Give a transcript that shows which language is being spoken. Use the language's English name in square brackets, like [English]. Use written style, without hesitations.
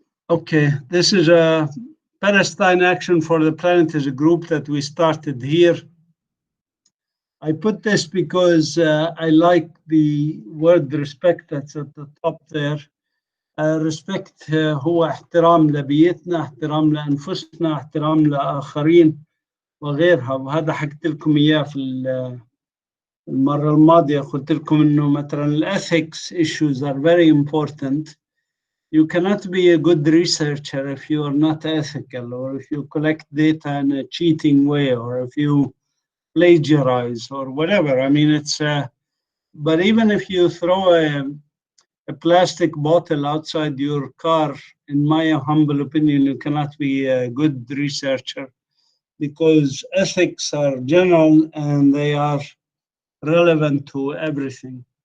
[English] Okay, this is a Palestine Action for the Planet is a group that we started here. I put this because I like the word respect that's at the top there. [Arabic] Respect هو احترام لبيئتنا، احترام لأنفسنا، احترام لآخرين وغيرها، وهذا حكيت لكم إياه في المرة الماضية. قلت لكم إنه مثلا [English] الethics issues are very important. You cannot be a good researcher if you are not ethical, or if you collect data in a cheating way, or if you plagiarize or whatever. I mean, it's but even if you throw a plastic bottle outside your car, in my humble opinion, you cannot be a good researcher, because ethics are general and they are relevant to everything.